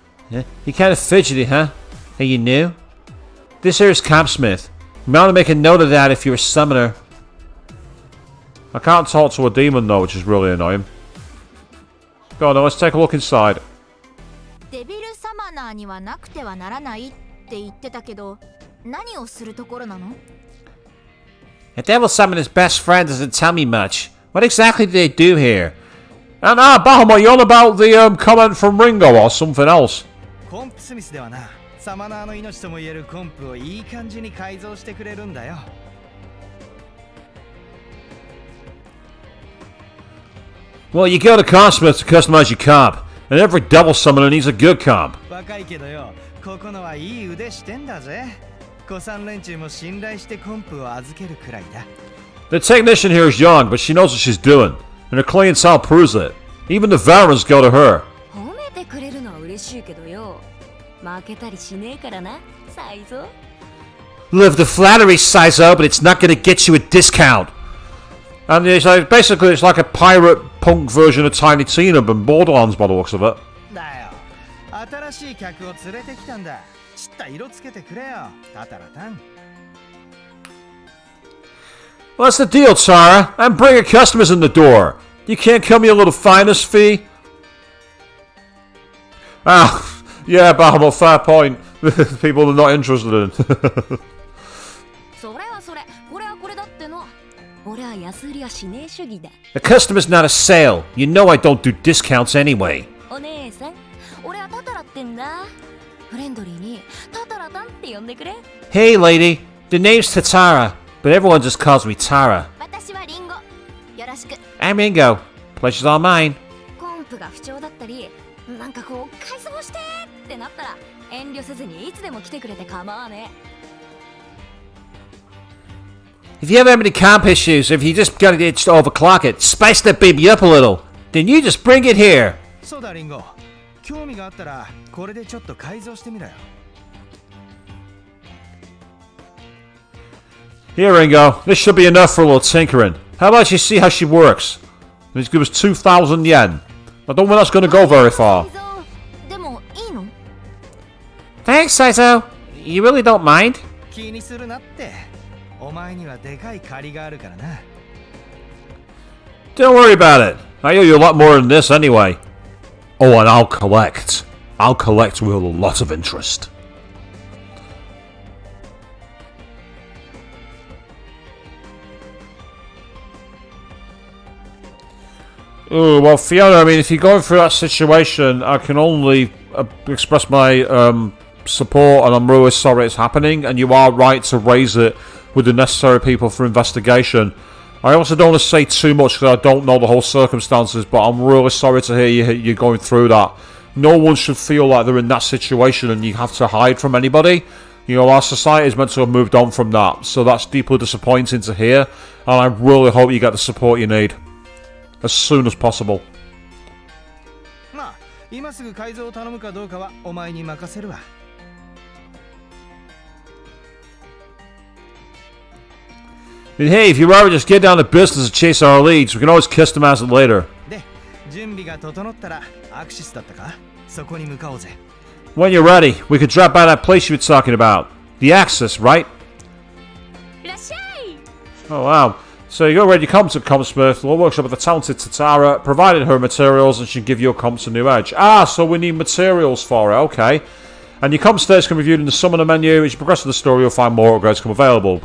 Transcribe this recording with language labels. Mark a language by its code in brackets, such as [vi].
[en] Yeah, you're kind of fidgety, huh? Are you new? This here is Capsmith. You might want to make a note of that if you're a summoner. I can't talk to a demon though, which is really annoying. Go on, now let's take a look inside. [ja] デビルサマナーにはなくてはならないって言ってたけど、何をするところなの？ [en] A devil summoner's best friend doesn't tell me much. What exactly do they do here? And Bahamut, you're on about the comment from Ringo or something else. [ja] コンプスミスではな、サマナーの命とも言えるコンプをいい感じに改造してくれるんだよ。 [en] Well, you go to Cosmith to customize your comp, and every devil summoner needs a good comp. [ja] 若いけどよ、ここのはいい腕してんだぜ。古参連中も信頼してコンプを預けるくらいだ。 [en] The technician here is young, but she knows what she's doing, and her clientele proves it. Even the Varans go to her. [ja] 褒めてくれるのは嬉しいけどよ。負けたりしねえからな、サイゾ。 [en] Live the flattery, Saizo, but it's not gonna get you a discount. And it's like, basically it's like a pirate punk version of Tiny Tina and Borderlands by the looks of it. [ja] だよ。新しい客を連れてきたんだ。ちった色つけてくれよ、タタラタン。 [en] What's the deal, Tara? I'm bringing customers in the door. You can't cut me a little finder's fee? Ah, yeah, Bahamut, fair point. People are not interested in. [ja] それはそれ、これはこれだっての。俺は安売りはしねえ主義だ。 [en] A customer's not a sale. You know I don't do discounts anyway. [ja] お姉さん、俺はタタラってんだ。フレンドリーにタタラタンって呼んでくれ。 [en] Hey, lady. The name's Tatara, but everyone just calls me Tara. [ja] 私はリンゴ。よろしく。 [en] I'm Ringo. Pleasure's all mine. [ja] コンプが不調だったり、なんかこう改装してってなったら遠慮せずにいつでも来てくれて構わねえ。 [en] If you ever have any comp issues, if you just gotta just overclock it, spice that baby up a little, then you just bring it here. [ja] そうだリンゴ。興味があったらこれでちょっと改造してみろよ。 [en] Here, Ringo. This should be enough for a little tinkering. How about you see how she works? Let's give us 2,000 yen. I don't think that's going to go very far. [ja] でもいいの？ [en] Thanks, Saizo. You really don't mind? [ja] 気にするなって。お前にはでかい借りがあるからな。 [en] Don't worry about it. I owe you a lot more than this anyway. Oh, and I'll collect. I'll collect with a lot of interest. Oh, well, Fiona, I mean, if you're going through that situation, I can only express my support, and I'm really sorry it's happening, and you are right to raise it with the necessary people for investigation. I also don't want to say too much because I don't know the whole circumstances, but I'm really sorry to hear you're going through that. No one should feel like they're in that situation and you have to hide from anybody. You know, our society is meant to have moved on from that, so that's deeply disappointing to hear, and I really hope you get the support you need as soon as possible. [ja] まあ今すぐ改造を頼むかどうかはお前に任せるわ。 [en] And hey, if you'd rather just get down to business and chase our leads, we can always kiss them ass later. [ja] で、準備が整ったらアクシスだったか？そこに向かおうぜ。 [en] When you're ready, we could drop by that place you were talking about. The Axis, right? [ja] いらっしゃい。 [en] Oh, wow. So you already come to Compsmith, the workshop of the talented Tatara, provided her materials and she can give your comps a new edge. Ah, so we need materials for it, okay. And your comp states can be viewed in the summoner menu. As you progress through the story, you'll find more upgrades come available.